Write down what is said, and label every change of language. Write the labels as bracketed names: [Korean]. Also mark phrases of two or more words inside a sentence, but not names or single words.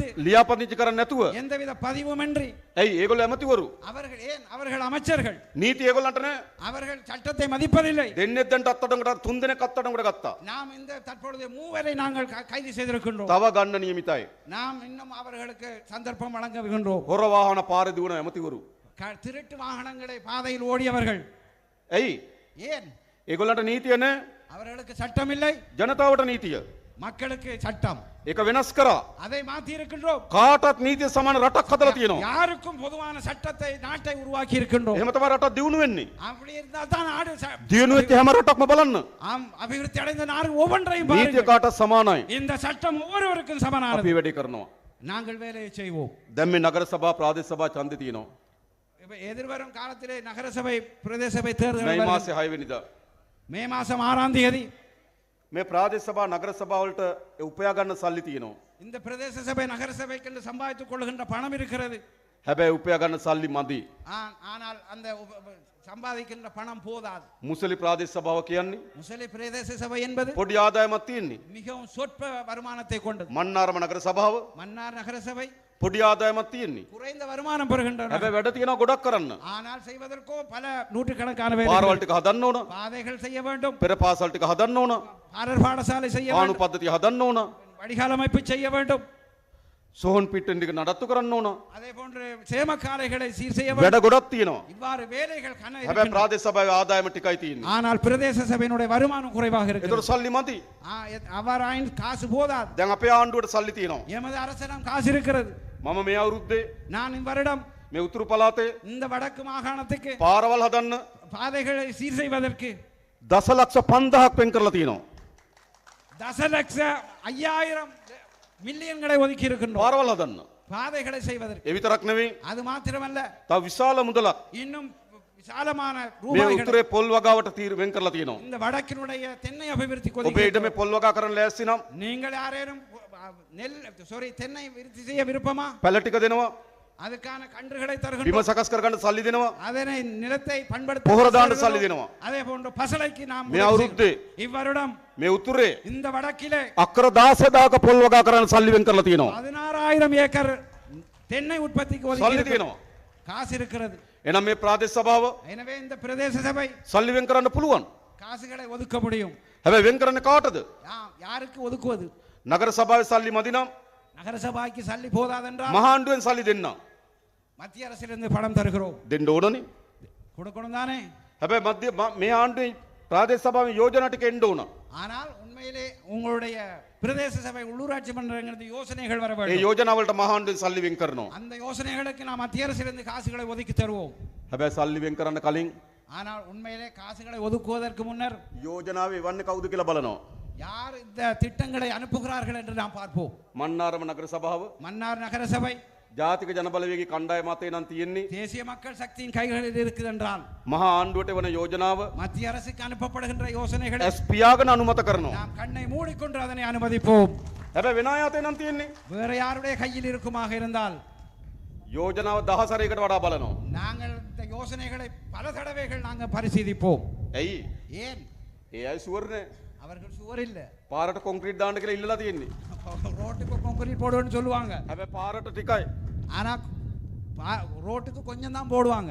[Sinhala] ලියාපදිංචි කරන්නේ නැතුව [Tamil] எந்தவித பதிவுமின்றி [Sinhala] ඇයි ඒගොල්ලෝ ඇමතිවරු [Tamil] அவர்கள் ஏன் அவர்கள் அமைச்சர்கள் [Sinhala] නීති ඒගොල්ලන්ට නැහැ. [Tamil] அவர்கள் சட்டத்தை மதிப்பதில்லை. [Sinhala] දෙන්නෙක් දැන් අත්අඩංගුවට 3 දෙනෙක් අත්අඩංගුවට ගත්තා. [Tamil] நாம் இந்த தற்பொழுது 3 பேரை நாங்கள் கைது செய்திருக்கின்றோம். [Sinhala] තව ගන්න නියමිතයි. [Tamil] நாம் இன்னும் அவர்களுக்கு சந்தர்ப்பம் வழங்குகின்றோம். [Sinhala] හොර වාහන පාරේ දුවන ඇමතිවරු [Tamil] திருட்டு வாகனங்களை பாதையில் ஓடியவர்கள் [Sinhala] ඇයි [Tamil] ஏன் [Sinhala] ඒගොල්ලන්ට නීතිය නැහැ. [Tamil] அவர்களுக்கு சட்டம் இல்லை. [Sinhala] ජනතාවට නීතිය [Tamil] மக்களுக்கு சட்டம் [Sinhala] ඒක වෙනස් කරා. [Tamil] அதை மாற்றி இருக்கின்றோம். [Sinhala] කාටත් නීතිය සමාන රටක් හදලා තියෙනවා. [Tamil] யாருக்கும் பொதுவான சட்டத்தை நாட்டை உருவாக்கி இருக்கின்றோம். [Sinhala] එහෙම තමයි රටක් දියුණු වෙන්නේ. [Tamil] அப்படி இருந்தால் தான் நாடு [Sinhala] දියුණු වෙච්ච හැම රටක්ම බලන්න. [Tamil] ஆம் அபிவிருத்தி அடைந்த நாடு ஒவ்வொன்றையும் [Sinhala] නීතිය [Tamil] பாருங்கள். [Sinhala] කාටත් සමානයි. [Tamil] இந்த சட்டம் ஒவ்வொருவருக்கும் சமமானது. [Sinhala] අපි වැඩේ කරනවා. [Tamil] நாங்கள் வேலையை செய்வோம். [Sinhala] දැන් මේ නගර සභා ප්‍රාදේශ සභා ඡන්දේ තියෙනවා. [Tamil] இப்ப எதிர்வரும் காலத்திலே நகரசபை பிரதேச சபை [Sinhala] මේ [Tamil] தேர்தல் [Sinhala] මාසේ 6 වෙනිදා [Tamil] மே மாசம் 6ஆம் தேதி [Sinhala] මේ ප්‍රාදේශ සභා නගර සභා වලට උපයා ගන්න සල්ලි තියෙනවා. [Tamil] இந்த பிரதேச சபை நகர சபைக்கு சம்பாதித்துக் கொள்கின்ற பணம் இருக்கிறது. [Sinhala] හැබැයි උපයා ගන්න සල්ලி මදි. [Tamil] ஆனால் அந்த சம்பாதிக்கின்ற பணம் போதாது. [Sinhala] මුසලි ප්‍රාදේශ සභාව කියන්නේ [Tamil] முசலி பிரதேச சபை என்பது [Sinhala] පොඩි ආදායමක් තියෙන්නේ. [Tamil] மிகவும் சொற்ப வருமானத்தை கொண்டது. [Sinhala] මන්නාරම නගර සභාව [Tamil] மன்னார் நகர சபை [Sinhala] පොඩි ආදායමක් තියෙන්නේ. [Tamil] குறைந்த வருமானம் பெறுகின்றன. [Sinhala] හැබැයි වැඩ තියෙනවා ගොඩක් කරන්න. [Tamil] ஆனால் செய்வதற்கோ பல நூற்றுக்கணக்கான [Sinhala] පාරවල් [Tamil] வேலைகள் [Sinhala] ටික හදන්න ඕන. [Tamil] பாதைகள் செய்ய வேண்டும். [Sinhala] පෙර පාසල් ටික හදන්න ඕන. [Tamil] பாடர் பாடசாலை செய்ய [Sinhala] ආණු [Tamil] வேண்டும். [Sinhala] පද්ධතිය හදන්න ඕන. [Tamil] வடிகால் அமைப்பு செய்ய வேண்டும். [Sinhala] සෝහන් පිට්ටෙන් ටික නඩත්තු කරන්න ඕන. [Tamil] அதே போன்று சேமக்காலைகளை சீர் செய்ய [Sinhala] වැඩ [Tamil] வேண்டும். [Sinhala] ගොඩක් තියෙනවා. [Tamil] இவ்வாறு வேலைகள் கன [Sinhala] හැබැයි [Tamil] இருக்கின்றன. [Sinhala] ප්‍රාදේශ සභාවේ ආදායම ටිකයි තියෙන්නේ. [Tamil] ஆனால் பிரதேச சபையினுடைய வருமானம் குறைவாக [Sinhala] ඒතර [Tamil] இருக்கிறது. [Sinhala] සල්ලි මදි. [Tamil] அவ்வாறாயின் காசு போதாது. [Sinhala] දැන් අපේ ආණ්ඩුවට සල්ලි තියෙනවා. [Tamil] எமது அரசிடம் காசு இருக்கிறது. [Sinhala] මම මේ අවුරුද්දේ [Tamil] நான் இவ்வருடம் [Sinhala] මේ උතුරු පළාතේ [Tamil] இந்த வடக்கு மாகாணத்துக்கு [Sinhala] පාරවල් හදන්න [Tamil] பாதைகளை சீர் செய்வதற்கு [Sinhala] දසලක්ෂ 5000ක් වෙන් කරලා තියෙනවා. [Tamil] தசலட்ச 5000 மில்லியன்களை ஒதுக்கி இருக்கின்றோம் [Sinhala] පාරවල් හදන්න. [Tamil] பாதைகளை செய்வதற்கு. [Sinhala] ඒ විතරක් නෙවෙයි. [Tamil] அது மாத்திரமல்ல [Sinhala] තව විශාල මුදලක් [Tamil] இன்னும் விசாலமான [Sinhala] මේ [Tamil] ரூபாய்களை [Sinhala] උතුරේ පොල් වගාවට වෙන් කරලා තියෙනවා. [Tamil] இந்த வடக்கினுடைய தென்னை அபிவிருத்தி [Sinhala] ඔබේ ඉඩමේ [Tamil] ஒதுக்கி [Sinhala] පොල් වගා කරන්න ලෑස්ති නම් [Tamil] நீங்கள் யாரேனும் தென்னை விருத்தி செய்ய விருப்பமா? [Sinhala] පැල ටික දෙනවා. [Tamil] அதுக்கான கன்றுகளை [Sinhala] බිම [Tamil] தருகின்றோம். [Sinhala] සකස් කරගන්න සල්ලි දෙනවා. [Tamil] அதனை நிலத்தை [Sinhala] පොහොර දාන්න [Tamil] பண்படுத்த [Sinhala] සල්ලි දෙනවා. [Tamil] அதே போன்று பசலைக்கு நாம் [Sinhala] මේ අවුරුද්දේ [Tamil] இவ்வருடம் [Sinhala] මේ උතුරේ [Tamil] இந்த வடக்கிலே [Sinhala] අක්කර 16000ක පොල් වගා කරන්න සල්ලි වෙන් කරලා තියෙනවා. [Tamil] 16000 ஏக்கர் தென்னை உற்பத்திக்கு [Sinhala] සල්ලි [Tamil] ஒதுக்கி [Sinhala] තියෙනවා. [Tamil] காசு இருக்கிறது. [Sinhala] එහෙනම් මේ ප්‍රාදේශ සභාව [Tamil] எனவே இந்த பிரதேச சபை [Sinhala] සල්ලි වෙන් කරන්න පුළුවන්. [Tamil] காசுகளை ஒதுக்க முடியும். [Sinhala] හැබැයි වෙන් කරන්නේ කාටද? [Tamil] யாருக்கு ஒதுக்குவது? [Sinhala] නගර සභාවේ සල්ලි මදි නම් [Tamil] நகர சபைக்கு சல்லி போதாதென்றால் [Sinhala] මහා ආණ්ඩුවෙන් සල්ලි දෙන්න. [Tamil] மத்திய அரசிலிருந்து பணம் தருகிறோம். [Sinhala] දෙන්න ඕනනේ. [Tamil] கொடுக்கணும் தானே? [Sinhala] හැබැයි මේ ආණ්ඩුවේ ප්‍රාදේශ සභාවේ යෝජනා ටික එන්න ඕන. [Tamil] ஆனால் உண்மையில் உண்மையிலே உங்களுடைய பிரதேச சபை உள்ளூராட்சி மன்றங்களுக்கு யோசனைகள் வர [Sinhala] ඒ [Tamil] வேண்டும். [Sinhala] යෝජනාවලට මහාණ්ඩුවෙන් සල්ලි වෙන් කරනවා. [Tamil] அந்த யோசனைகளுக்கு நாம் மத்திய அரசிலிருந்து காசுகளை ஒதுக்கி தருவோம். [Sinhala] හැබැයි සල්ලි වෙන් කරන්න කලින් [Tamil] ஆனால் உண்மையிலே காசுகளை ஒதுக்குவதற்கு முன்னர் [Sinhala] යෝජනාව එවන්නේ කවුද කියලා බලනවා. [Tamil] யார் இந்த திட்டங்களை அனுப்புகிறார்கள் என்று நாம் பார்ப்போம். [Sinhala] මන්නාරම නගර සභාව [Tamil] மன்னார் நகர சபை [Sinhala] ජාතික ජනබලවේගයේ කණ්ඩායම අතේ නම් තියෙන්නේ [Tamil] தேசிய மக்கள் சக்தியின் கைகளில் இருக்குது என்றால் [Sinhala] මහා ආණ්ඩුවට වන යෝජනාව [Tamil] மத்திய அரசுக்கு அனுப்பப்படுகின்ற யோசனைகளை [Sinhala] ඇස් පියාගෙන අනුමත කරනවා. [Tamil] நாம் கண்ணை மூடிக்கொண்டு அதனை அனுமதிப்போம். [Sinhala] හැබැයි වෙන අය අතේ නම් තියෙන්නේ [Tamil] வேற யாருடைய கையில் இருக்குமாக இருந்தால் [Sinhala] යෝජනාව 10 වඩා බලනවා. [Tamil] நாங்கள் இந்த யோசனைகளை பல தடவைகள் நாங்கள் பரிசீலிப்போம். [Sinhala] ඇයි? [Tamil] ஏன் [Sinhala] ඒ අය ෂුවර් නෑ. [Tamil] அவர்கள் சுவர் இல்ல [Sinhala] පාරට කොන්ක්‍රීට් දාන්න කියලා ඉල්ලලා තියෙන්නේ. [Tamil] ரோட்டுக்கு கான்கிரீட் போடுவோம்னு சொல்லுவாங்க. [Sinhala] හැබැයි පාරට ටිකයි. [Tamil] ஆனா ரோட்டுக்கு கொஞ்சம் தான் போடுவாங்க.